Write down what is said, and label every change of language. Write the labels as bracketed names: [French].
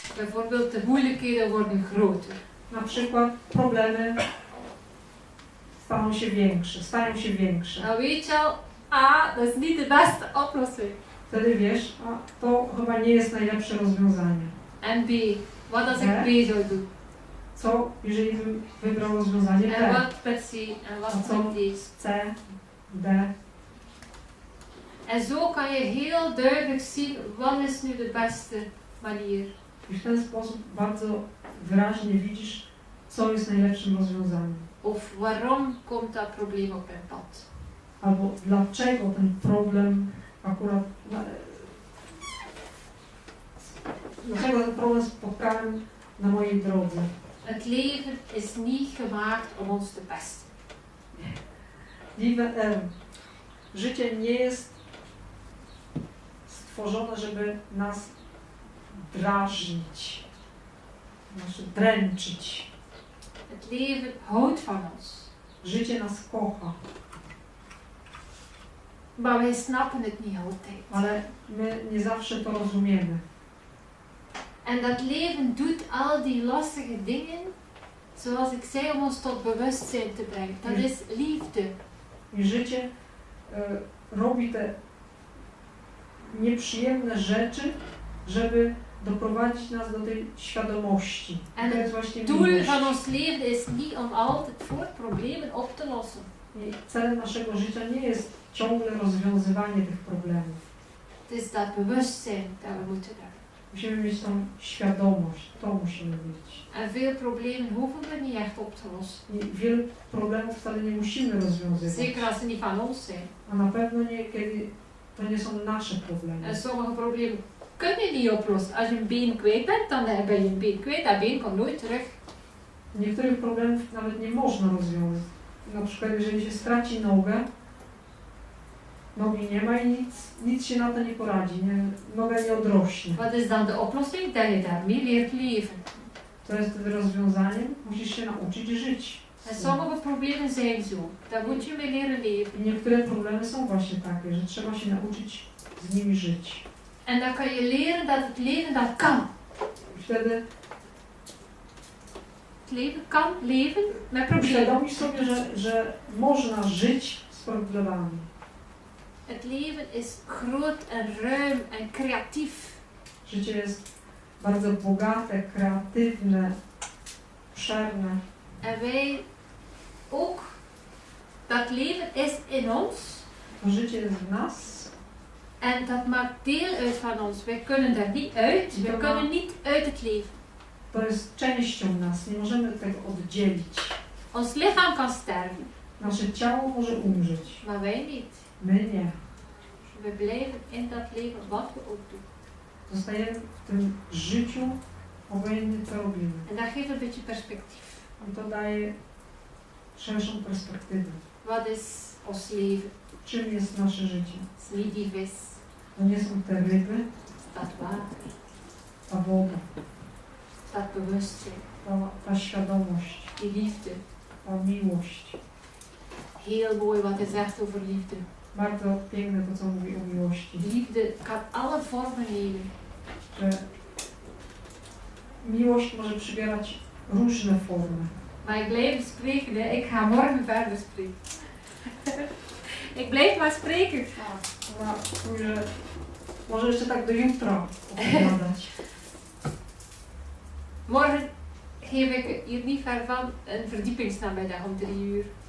[Dutch] Bijvoorbeeld de moeilijkheden worden groter. [Polish] Na przykład problemy stają się większe. [Dutch] Nou weet je al, A, dat is niet de beste oplossing. [Polish] Wtedy wiesz, a to chyba nie jest najlepsze rozwiązanie. [Dutch] En B, wat als ik B? B zou doen? [Polish] Co, jeżeli bym wybrał rozwiązanie [Dutch] En B? wat met C? En wat Wat zo? met D? C, D. En zo kan je heel duidelijk zien wat is nu de beste manier. [Polish] I w ten sposób bardzo wyraźnie widzisz, co jest najlepszym rozwiązaniem. [Dutch] Of waarom komt dat probleem op mijn pad. [Polish] Albo dlaczego ten problem akurat... Dlaczego ten problem spotkałem na mojej drodze? [Dutch] Het leven is niet gemaakt om ons te pesten. [Polish] Życie nie jest stworzone, żeby nas drażnić, znaczy dręczyć. [Dutch] Het leven houdt van ons. [Polish] Życie nas kocha, [Dutch] Maar wij snappen het niet altijd. [Polish] ale my nie zawsze to rozumiemy. [Dutch] En dat leven doet al die lastige dingen, zoals ik zei, om ons tot bewustzijn te brengen. Dat is liefde. [Polish] I życie robi te nieprzyjemne rzeczy, żeby doprowadzić nas do tej świadomości. [Dutch] En [Polish] To [Dutch] het [Polish] jest właśnie [Dutch] doel [Polish] miłość. [Dutch] van ons leven is niet om altijd voor problemen op te lossen. [Polish] I celem naszego życia nie jest ciągle rozwiązywanie tych problemów. [Dutch] Het is dat bewustzijn dat we moeten hebben. [Polish] Musimy mieć tą świadomość, to musimy mieć. [Dutch] En veel problemen hoeven we niet echt op te lossen. [Polish] I wielu problemów wcale nie musimy rozwiązywać. [Dutch] Zeker als ze niet van ons zijn. [Polish] A na pewno nie, kiedy to nie są nasze problemy. [Dutch] En sommige problemen kun je niet oplossen. Als je een been kwijt bent, dan ben je een been kwijt. Dat been komt nooit terug. [Polish] Niektórych problemów nawet nie można rozwiązać. Na przykład jeżeli się straci nogę, nogi nie ma i nic się na to nie poradzi, noga nie odrośnie. [Dutch] Wat is dan de oplossing? Dat je daarmee leert leven. [Polish] To jest wtedy rozwiązaniem, musisz się nauczyć żyć. [Dutch] En sommige problemen zijn zo. Daar moet je mee leren leven. [Polish] I niektóre problemy są właśnie takie, że trzeba się nauczyć z nimi żyć. [Dutch] En dan kan je leren dat het leven dat kan. [Polish] I wtedy [Dutch] Het leven kan leven met problemen. [Polish] uświadomisz sobie, że można żyć z problemami. [Dutch] Het leven is groot en ruim en creatief. [Polish] Życie jest bardzo bogate, kreatywne, obszerne. [Dutch] En wij ook. Dat leven is in ons. [Polish] To życie jest w nas [Dutch] En dat maakt deel uit van ons. Wij kunnen daar niet uit. We kunnen niet uit het leven. [Polish] to jest częścią nas, nie możemy tego oddzielić. [Dutch] Ons lichaam kan sterven, [Polish] Nasze ciało może umrzeć, [Dutch] maar wij niet. [Polish] my nie. [Dutch] We blijven in dat leven wat we ook doen. [Polish] Zostajemy w tym życiu, obojętnie co robimy. [Dutch] En dat geeft een beetje perspectief. [Polish] I to daje szerszą perspektywę. [Dutch] Wat is ons leven? [Polish] Czym jest nasze życie? [Dutch] Het is niet die vis, [Polish] To nie są te ryby, [Dutch] dat water, [Polish] ta woda, [Dutch] dat bewustzijn, [Polish] ta świadomość, [Dutch] die liefde. [Polish] ta miłość. [Dutch] Heel mooi wat hij zegt over liefde. [Polish] Bardzo piękne to, co mówi o miłości. [Dutch] Liefde kan alle vormen nemen. [Polish] Że miłość może przybierać różne formy. [Dutch] Maar ik blijf spreken, hè. Ik ga morgen verder spreken. Ik blijf maar spreken. [Polish] Ona mówi, że może jeszcze tak do jutra opowiadać. [Dutch] Morgen geef ik hier niet ver van een verdiepingsnamiddag om 3 uur.